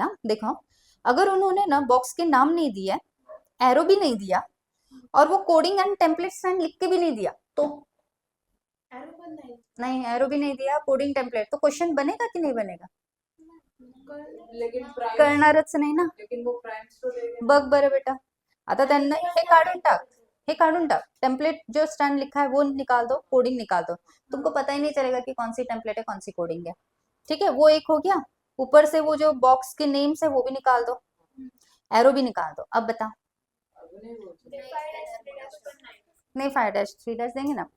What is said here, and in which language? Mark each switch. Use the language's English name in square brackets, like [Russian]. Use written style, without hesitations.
[Hindi] हाँ देखो, अगर उन्होंने ना बॉक्स के नाम नहीं दिया, एरो भी नहीं दिया, और वो कोडिंग एंड टेम्पलेट स्टैंड लिख के भी नहीं दिया, तो नहीं, एरो भी नहीं दिया, कोडिंग टेम्पलेट, तो क्वेश्चन बनेगा कि नहीं बनेगा? लेकिन [Marathi] करणारच नाही ना. [Hindi] लेकिन वो प्राइम्स तो देंगे. [Marathi] बघ बरं बेटा, आता त्यांना हे काढून टाक. हे काढून टाक, [Hindi] टेम्पलेट जो स्टैंड लिखा है वो निकाल दो, कोडिंग निकाल दो, तुमको पता ही नहीं चलेगा कि कौन सी टेम्पलेट है कौन सी कोडिंग है। ठीक है, वो एक हो गया। ऊपर से वो जो बॉक्स के नेम्स है वो भी निकाल दो, एरो भी निकाल दो। अब बता, नहीं 5-3 देंगे ना।